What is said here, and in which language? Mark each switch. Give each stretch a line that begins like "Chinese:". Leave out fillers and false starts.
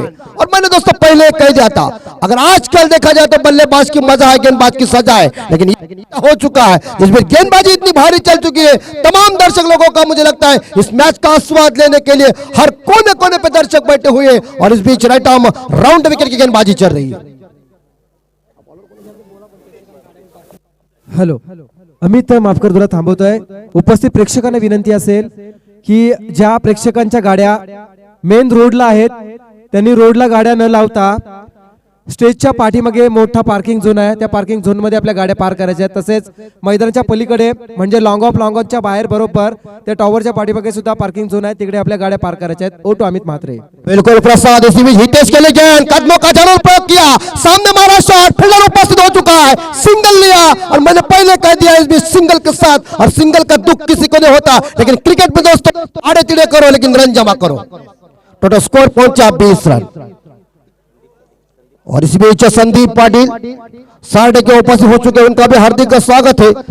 Hindi: और मैंने दोस्तों पहले कह दिया था अगर आजकल देखा जाए तो बल्लेबाज की मजा है गेंदबाज की सजा है लेकिन ये हो चुका है जिसमें गेंदबाजी इतनी भारी चल चुकी है। तमाम दर्शक लोगों का मुझे लगता है इस मैच का आस्वाद लेने के लिए हर कोने कोने पे दर्शक बैठे हुए और इस बीच राइट आर्म राउंड विकेट की गेंदबाजी चल रही है।
Marathi: हॅलो अमित माफकर तुला थांबवतोय। उपस्थित प्रेक्षकांना विनंती असेल की ज्या प्रेक्षकांच्या गाड्या मेन रोडला आहेत त्यांनी रोडला गाड्या न लावता स्टेजच्या पाठीमागे मोठा पार्किंग झोन आहे त्या पार्किंग झोन मध्ये आपल्या गाड्या पार्क करायच्या आहेत। तसेच मैदानाच्या पलीकडे म्हणजे लॉंग ऑफच्या बाहेर बरोबर त्या टॉवरच्या पाठीमागे सुद्धा पार्किंग झोन आहे तिकडे आपल्या गाड्या पार्क करायच्या आहेत। ओटो अमित म्हात्रे।
Hindi: बिल्कुल प्रसाद इसी बीच हितेश के लिए गेंद कदमों का जरूर प्रयोग किया सामने मारा शॉट फील्डर उपस्थित हो चुका है सिंगल लिया और मैंने पहले कह दिया इस बीच सिंगल के साथ और सिंगल का दुख किसी को नहीं होता लेकिन क्रिकेट में दोस्तों आड़े तिड़े करो लेकिन रन जमा करो। टोटल स्कोर पहुंचा 20 रन। और इस बीच संदीप पाटिल सारडे के उपस्थित हो चुके उनका भी हार्दिक स्वागत है।